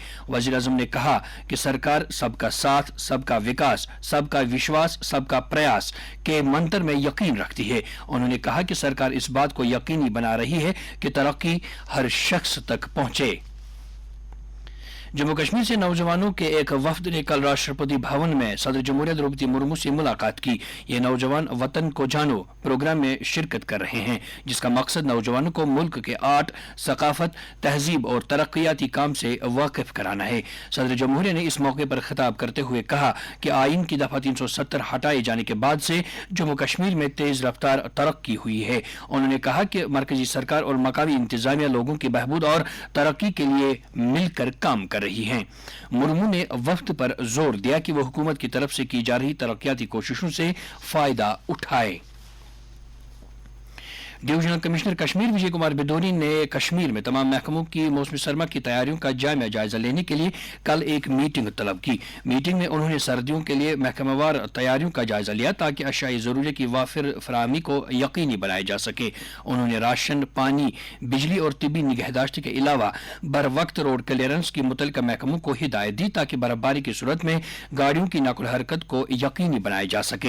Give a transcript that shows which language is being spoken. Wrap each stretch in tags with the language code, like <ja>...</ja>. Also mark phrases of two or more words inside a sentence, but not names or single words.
<ur>وزیر اعظم نے کہا کہ سرکار سب کا ساتھ، سب کا وکاس، سب کا وشواس، سب کا پریاس کے منتر میں یقین رکھتی ہے۔ انہوں نے کہا کہ سرکار اس بات کو یقینی بنا رہی ہے کہ ترقی ہر شخص تک پہنچے۔ جموں کشمیر سے نوجوانوں کے ایک وفد نے کل راشٹرپتی بھون میں صدر جمہوریہ دروپدی مرمو سے ملاقات کی۔ یہ نوجوان وطن کو جانو پروگرام میں شرکت کر رہے ہیں، جس کا مقصد نوجوانوں کو ملک کے آرٹ، ثقافت، تہذیب اور ترقیاتی کام سے واقف کرانا ہے۔ صدر جمہوریہ نے اس موقع پر خطاب کرتے ہوئے کہا کہ آئین کی دفعہ 370 ہٹائے جانے کے بعد سے جموں کشمیر میں تیز رفتار ترقی ہوئی ہے۔ انہوں نے کہا کہ مرکزی سرکار اور مقامی انتظامیہ لوگوں کی بہبود اور ترقی کے لیے مل کر کام کر رہی ہیں۔ مرمو نے وفد پر زور دیا کہ وہ حکومت کی طرف سے کی جا رہی ترقیاتی کوششوں سے فائدہ اٹھائے۔ ڈویژنل کمشنر کشمیر وجے کمار بدونی نے کشمیر میں تمام محکموں کی موسم سرما کی تیاریوں کا جامع جائزہ لینے کے لیے کل ایک میٹنگ طلب کی۔ میٹنگ میں انہوں نے سردیوں کے لیے محکمہ وار تیاریوں کا جائزہ لیا تاکہ اشیاء ضروریات کی وافر فراہمی کو یقینی بنایا جا سکے۔ انہوں نے راشن، پانی، بجلی اور طبی نگہداشت کے علاوہ بروقت روڈ کلیئرنس کی متعلقہ محکموں کو ہدایت دی تاکہ برفباری کی صورت میں گاڑیوں کی نقل و حرکت کو یقینی بنایا جا سکے۔</ur>